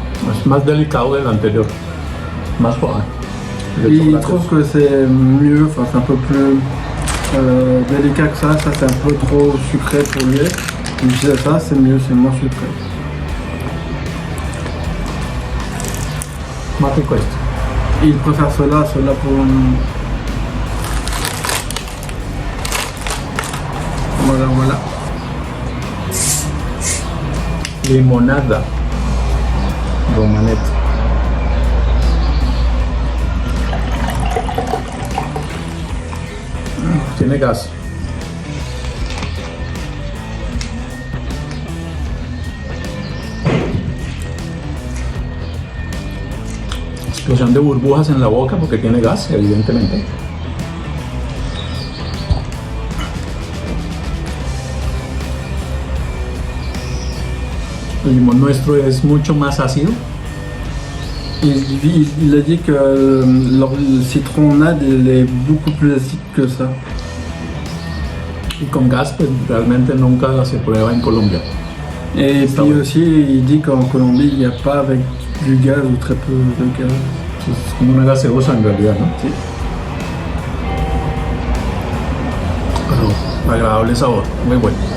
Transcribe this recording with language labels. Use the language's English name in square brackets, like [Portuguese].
[Spanish] Es más delicado del anterior, más suave. [French] Et il trouve que c'est mieux, enfin c'est un peu plus délicat que ça c'est un peu trop sucré pour lui. Il disait ça, c'est mieux, c'est moins sucré. [Spanish] Más rico esto. [French] Et il préfère cela pour... Voilà. [Spanish] Limonada. Romanette. Tiene gas. Explosión de burbujas en la boca porque tiene gas, evidentemente. El limón nuestro es mucho más ácido. [French] Il a dit que le citronnade il est beaucoup plus acide que ça. [Spanish] Y con gas pues realmente nunca se prueba en Colombia. [French] Et Ça, puis ouais. aussi il dit qu'en Colombie il n'y a pas avec du gaz ou très peu de gaz. [Spanish] Es como una gaseosa en realidad, ¿no? Sí. Pero agradable sabor, muy bueno.